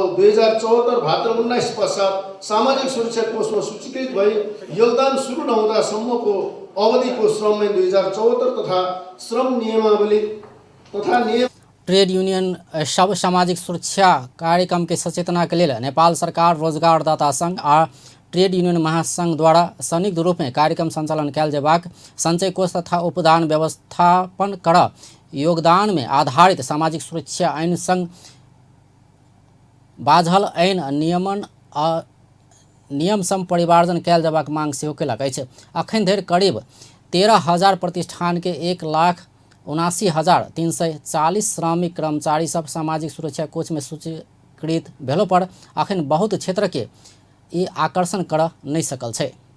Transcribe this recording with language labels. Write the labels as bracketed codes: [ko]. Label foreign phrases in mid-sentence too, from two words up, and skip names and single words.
[ne] 2074 भाद्र 19 पश्चात सामाजिक सुरक्षा कोषमा सूचीकृत भई योगदान सुरु नहुँदासम्मको अवधिको श्रम ऐन 2074 तथा श्रम नियमावली तथा नियम [mai] ट्रेड यूनियन सब सामाजिक सुरक्षा कार्यक्रम के सचेतना के लिए नेपाल सरकार, रोजगारदाता संघ आ ट्रेड यूनियन महासंघ द्वारा संयुक्त रूप में कार्यक्रम संचालन कयल जेबाक, संचय कोष तथा उपदान व्यवस्थापन कर योगदान में आधारित सामाजिक सुरक्षा ऐन संघ बाझल ऐन नियम सम परिमार्जन कयल जेबाक मांग सेहो केलक अछि। अखन धरि करीब 13,000 प्रतिष्ठान के 1,79,340 श्रमिक कर्मचारी सब सामाजिक सुरक्षा कोष में सूचीकृत भेलो पर अखन बहुत क्षेत्र के ई आकर्षण कर नहीं सकल छै।